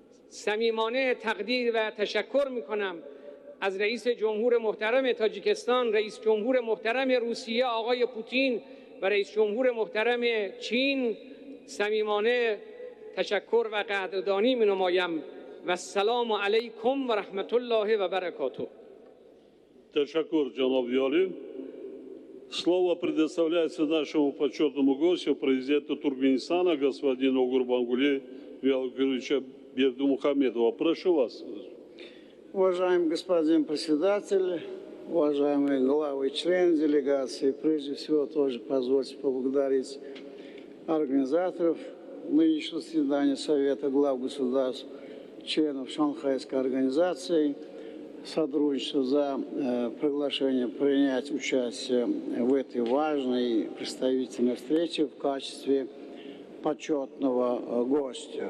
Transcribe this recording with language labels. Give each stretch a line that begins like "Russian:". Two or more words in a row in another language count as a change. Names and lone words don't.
Persian: صمیمانه تقدیر و تشکر میکنم از رئیس جمهور محترم تاجیکستان، رئیس جمهور محترم روسیه آقای پوتین و رئیس جمهور محترم چین. صمیمانه تشکر و قدردانی می‌نمایم و
Arabic: السلام علیکم و رحمت الله و برکاته.
Tajik: Ташакур, Джанаб Виали.
Russian: Слово предоставляется нашему почетному гостю, президенту Туркменистана, господину Гурбангуле Виалгировича Бердымухамедова. Прошу вас. Уважаемый господин председатель, уважаемые главы и члены делегации, прежде всего тоже позвольте поблагодарить организаторов нынешнего заседания Совета глав государств, членов Шанхайской организации, сотрудничества за приглашение принять участие в этой важной представительной встрече в качестве почетного гостя.